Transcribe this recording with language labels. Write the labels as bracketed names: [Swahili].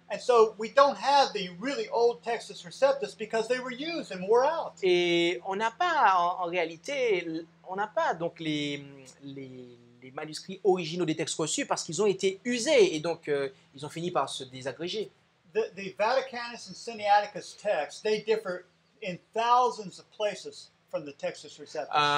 [English] And so we don't have the really old Textus Receptus because they were used and wore out. [French] Et on n'a pas, en réalité, on n'a pas donc les manuscrits originaux des textes reçus parce qu'ils ont été usés et donc ils ont fini par se désagréger. [English] The Vaticanus and Sinaiticus texts, they differ in thousands of places from the Textus Receptus.